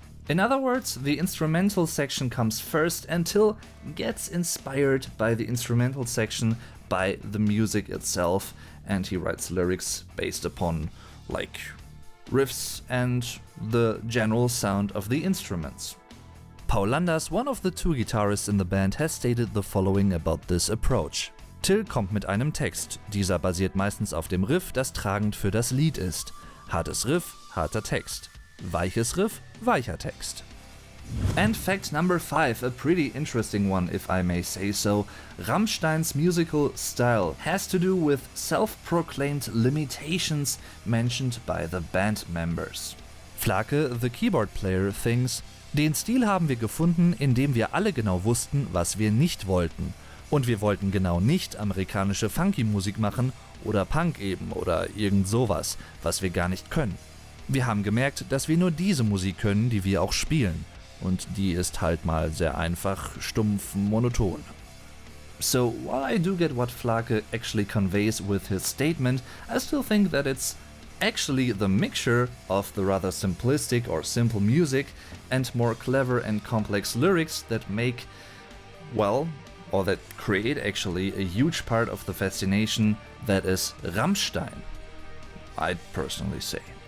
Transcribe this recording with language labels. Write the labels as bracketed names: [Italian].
[English] In other words, the instrumental section comes first and Till gets inspired by the instrumental section by the music itself, and he writes lyrics based upon, like, riffs and the general sound of the instruments. Paul Landers, one of the 2 guitarists in the band, has stated the following about this approach. [German] Till kommt mit einem Text. Dieser basiert meistens auf dem Riff, das tragend für das Lied ist. Hartes Riff, harter Text. Weiches Riff, weicher Text. [English] And fact number 5, a pretty interesting one if I may say so. Rammstein's musical style has to do with self-proclaimed limitations mentioned by the band members. Flake, the keyboard player, thinks, [German] den Stil haben wir gefunden, indem wir alle genau wussten, was wir nicht wollten. Und wir wollten genau nicht amerikanische Funky-Musik machen oder Punk eben oder irgend sowas, was wir gar nicht können. Wir haben gemerkt, dass wir nur diese Musik können, die wir auch spielen. Und die ist halt mal sehr einfach, stumpf, monoton. [English] So, while I do get what Flake actually conveys with his statement, I still think that it's actually the mixture of the rather simplistic or simple music and more clever and complex lyrics that make, well, or that create actually a huge part of the fascination that is Rammstein, I'd personally say.